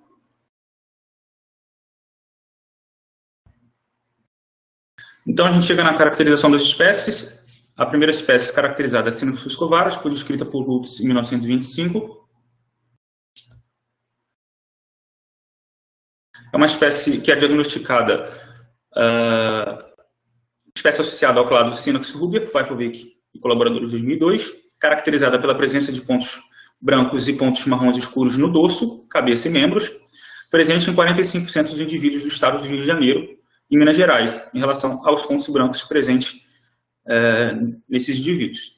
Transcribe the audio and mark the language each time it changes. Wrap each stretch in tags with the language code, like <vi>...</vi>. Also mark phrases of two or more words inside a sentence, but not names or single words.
<pt>Então, a gente chega na caracterização das espécies. A primeira espécie caracterizada é a Synaxis fuscovarus, foi descrita por Lutz em 1925. É uma espécie que é diagnosticada, espécie associada ao clado Synaxis ruber, Pfeiffervic e colaboradores de 2002, caracterizada pela presença de pontos brancos e pontos marrons escuros no dorso, cabeça e membros, presente em 45% dos indivíduos do estado do Rio de Janeiro, em Minas Gerais, em relação aos pontos brancos presentes nesses indivíduos.</pt>